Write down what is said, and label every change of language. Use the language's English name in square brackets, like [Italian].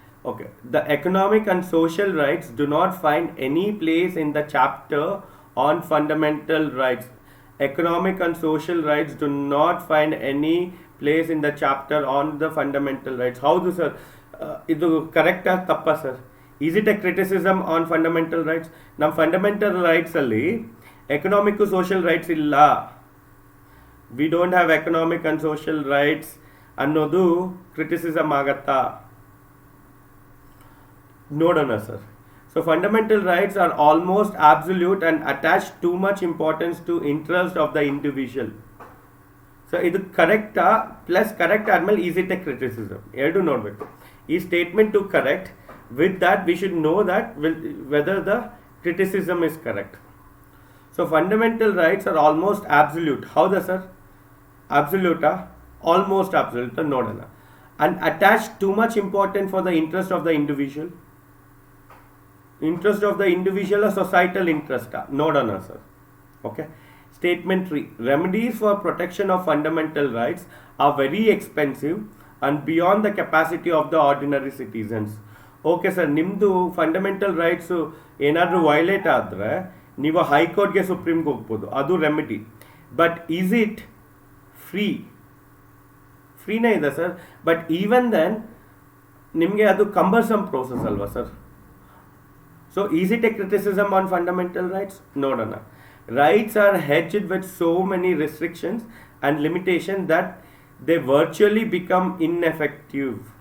[English] Okay, the economic and social rights do not find any place in the chapter on fundamental rights. economic and social rights do not find any place in the chapter on the fundamental rights. [Kannada] ಹೌದು sir, ಇದು ಕರೆಕ್ಟಾ ತಪ್ಪಾ sir? [English] Is it a criticism on fundamental rights? [Kannada] ನಮ್ಮ fundamental ರೈಟ್ಸಲ್ಲಿ economic social rights ಇಲ್ಲ. [English] we don't have economic and social rights [Kannada] ಅನ್ನೋದು criticism ಆಗತ್ತಾ? ನೋಡೋಣ sir. [English] So fundamental rights are almost absolute and attach too much importance to interest of the individual. [Kannada] So ಇದು ಕರೆಕ್ಟಾ plus correct ಆದ್ಮೇಲೆ [English] is it a criticism [Kannada] ಎರಡು ನೋಡಬೇಕು. [English] ಈ statement to correct, with that we should know that whether the criticism is correct. So fundamental rights are almost absolute. [Kannada] ಹೌದಾ sir? [English] ಆಬ್ಸಲ್ಯೂಟಾ? Almost absolute ನೋಡೋಣ. And attach too much important for the interest of the individual. Interest of the individual or societal interest? [Kannada] ನೋಡೋಣ sir. [English] Okay. Statement 3. Remedies for protection of fundamental rights are very expensive and beyond the capacity of the ordinary citizens. [Kannada] Okay sir, ನಿಮ್ಮದು fundamental rights ಏನಾದರೂ violate ಆದರೆ ನೀವು ಹೈಕೋರ್ಟ್ಗೆ ಸುಪ್ರೀಮ್ಗೆ ಹೋಗ್ಬೋದು, ಅದು remedy. [English] But is it ಫ್ರೀನೇ ಇದೆ sir. But even then [Kannada] ನಿಮಗೆ ಅದು ಕಂಬರ್ಸಮ್ ಪ್ರೋಸೆಸ್ ಅಲ್ವಾ sir? [English] So is it a criticism on fundamental rights? ನೋಡೋಣ. Rights are hedged with so many restrictions and limitations that they virtually become ineffective.